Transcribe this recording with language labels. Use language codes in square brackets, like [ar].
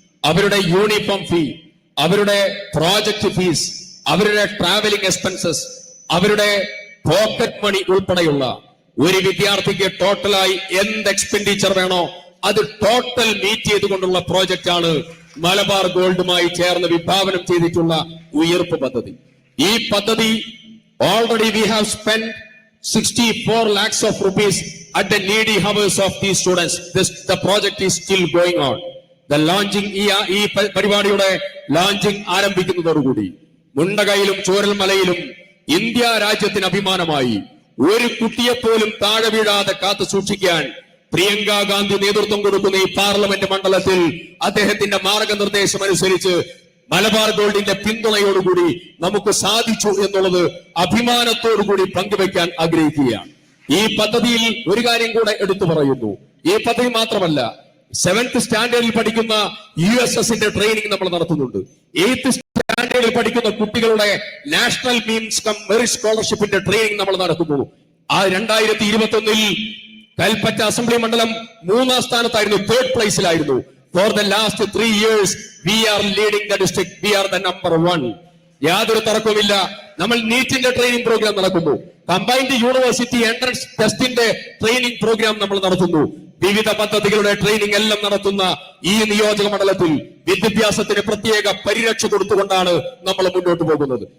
[ml] അവരുടെ യൂണിഫോം ഫീ, അവരുടെ project fees, അവരുടെ ട്രാവലിംഗ് എക്സ്പെൻസസ്, അവരുടെ പോക്കറ്റ് മണി ഉൾപ്പെടെയുള്ള ഒരു വിദ്യാർത്ഥിക്ക് ടോട്ടലായി എന്ത് എക്സ്പെൻഡിച്ചർ വേണോ അത് ടോട്ടൽ മീറ്റ് ചെയ്തുകൊണ്ടുള്ള പ്രോജക്റ്റ് ആണ് മലബാർ ഗോൾഡുമായി ചേർന്ന് വിഭാവനം ചെയ്തിട്ടുള്ള ഉയർപ്പ് പദ്ധതി. ഈ പദ്ധതി [en] Already we have spend 64 lakhs of rupees at the needy hours of these students. The project is still going on. The launching [ml] ഈ പരിപാടിയുടെ ലോഞ്ചിങ് ആരംഭിക്കുന്നതോടുകൂടി മുണ്ടകയിലും ചോരൽമലയിലും ഇന്ത്യ രാജ്യത്തിന് അഭിമാനമായി ഒരു കുട്ടിയെപ്പോലും താഴെ വീഴാതെ കാത്തു സൂക്ഷിക്കാൻ പ്രിയങ്ക ഗാന്ധി നേതൃത്വം കൊടുക്കുന്ന ഈ പാർലമെന്റ് മണ്ഡലത്തിൽ അദ്ദേഹത്തിന്റെ മാർഗനിർദ്ദേശം അനുസരിച്ച് മലബാർ ഗോൾഡിന്റെ പിന്തുണയോടുകൂടി നമുക്ക് സാധിച്ചു എന്നുള്ളത് അഭിമാനത്തോടുകൂടി പങ്കുവെക്കാൻ ആഗ്രഹിക്കുകയാണ്. ഈ പദ്ധതിയിൽ ഒരു കാര്യം കൂടെ എടുത്തു പറയുന്നു. ഈ പദ്ധതി മാത്രമല്ല, 7th സ്റ്റാൻഡേർഡിൽ പഠിക്കുന്ന USSന്റെ ട്രെയിനിങ് നമ്മൾ നടത്തുന്നുണ്ട്. 8th സ്റ്റാൻഡേർഡിൽ പഠിക്കുന്ന കുട്ടികളുടെ national means come merit സ്കോളർഷിപ്പിന്റെ training നമ്മൾ നടത്തുന്നു. ആ 2021 കൽപ്പറ്റ അസംബ്ലി മണ്ഡലം 3ാം സ്ഥാനത്തായിരുന്നു, 3rd പ്ലേസിലായിരുന്നു. [en] For the last 3 years, we are leading the district. We are the number 1. [ml] യാതൊരു തർക്കവുമില്ല. നമ്മൾ നീറ്റിന്റെ ട്രെയിനിങ് പ്രോഗ്രാം നടക്കുന്നു. കമ്പൈൻഡ് യൂണിവേഴ്സിറ്റി എൻട്രൻസ് ടെസ്റ്റിന്റെ ട്രെയിനിങ് പ്രോഗ്രാം നമ്മൾ നടത്തുന്നു. വിവിധ പദ്ധതികളുടെ ട്രെയിനിങ് എല്ലാം നടത്തുന്ന ഈ നിയോജക മണ്ഡലത്തിൽ വിദ്യാഭ്യാസത്തിന് പ്രത്യേക പരിരക്ഷ കൊടുത്തുകൊണ്ടാണ് നമ്മൾ മുന്നോട്ട് പോകുന്നത്.